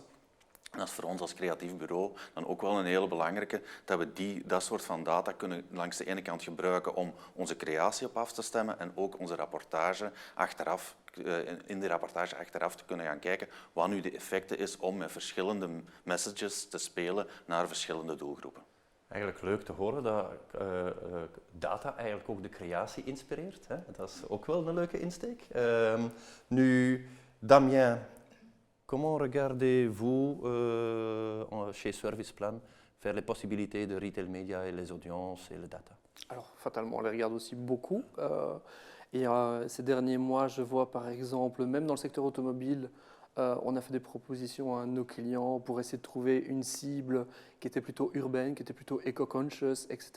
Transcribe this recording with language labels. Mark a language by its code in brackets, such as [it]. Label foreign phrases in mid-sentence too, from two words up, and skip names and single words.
[nl] En dat is voor ons als creatief bureau dan ook wel een hele belangrijke, dat we dat soort van data kunnen langs de ene kant gebruiken om onze creatie op af te stemmen en ook onze rapportage achteraf, in die rapportage achteraf te kunnen gaan kijken wat nu de effecten is om met verschillende messages te spelen naar verschillende doelgroepen. Eigenlijk leuk te horen dat data eigenlijk ook de creatie inspireert. Hè? Dat is ook wel een leuke insteek. Nu, [fr] Damien, comment regardez-vous chez Serviceplan vers les possibilités de [en] retail media [fr] et les audiences et les data? Alors, fatalement, on les regarde aussi beaucoup. Ces derniers mois, je vois par exemple, même dans le secteur automobile, on a fait des propositions à nos clients pour essayer de trouver une cible qui était plutôt urbaine, qui était plutôt eco-conscious, etc.